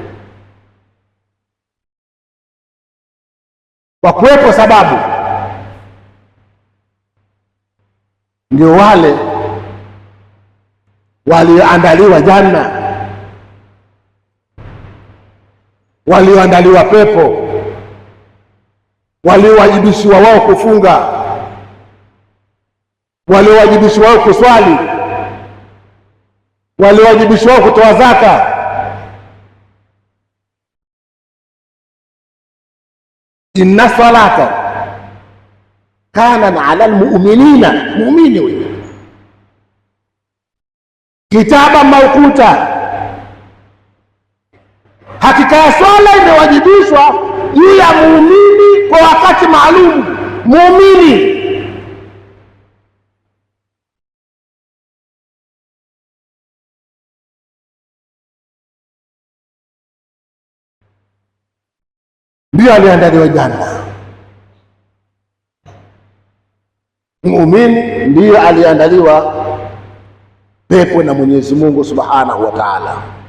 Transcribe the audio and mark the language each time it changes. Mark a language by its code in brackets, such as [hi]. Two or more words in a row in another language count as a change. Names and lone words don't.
[sw] Kwa kuwepo sababu ndio wale walioandaliwa janna, walioandaliwa pepo, waliowajibishwa wao kufunga, waliowajibishwa wao kuswali, waliowajibishwa wao kutoa zaka. [ar] إن الصلاة كان على المؤمنين, [sw] muumini huyo, [ar] كتابا موقوتا, [sw] hakika ya swala imewajibishwa juu ya muumini kwa wakati maalum. Muumini ndio aliandaliwa janna, muumini ndiyo aliandaliwa pepo na Mwenyezi Mungu [ar] سبحانه وتعالى.